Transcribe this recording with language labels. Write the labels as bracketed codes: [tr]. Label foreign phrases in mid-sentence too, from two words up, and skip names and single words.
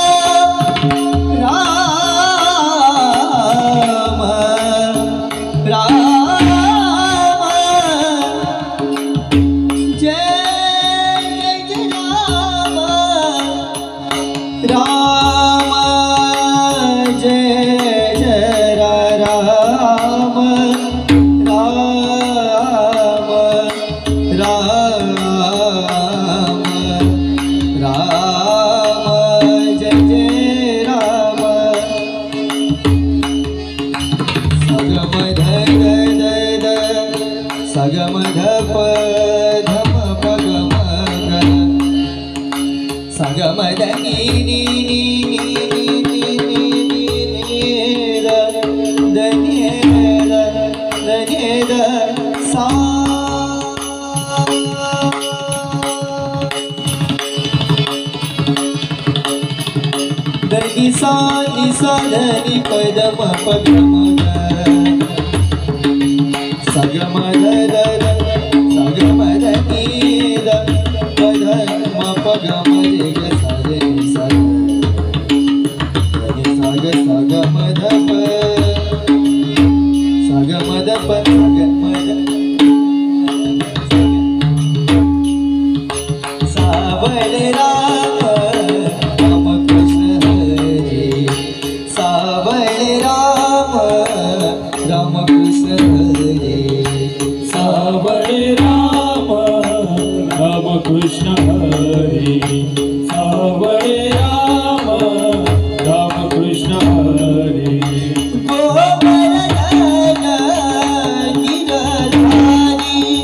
[hi] राम राम जय जय राम राम जय जय राम राम राम राम जय जय राम सगम ध ध ध ध सगम ध प धम पगम ग सगम ध नि नि नि नि नि नि नि द द नि द द नि द सा द नि सा ध नि प द म प ग म ग सगम ध ध ध सगम ध नि द प ध म प ग म रे ग सा रे नि सा रे सा ग सगम ध प सगम ध प सगम ध [mr] सावळ राम राम कृष्ण हरी सावळ राम राम कृष्ण हरी सावळ राम राम कृष्ण हरी सावळ राम राम कृष्ण हरी गोवर्धन गिरधारी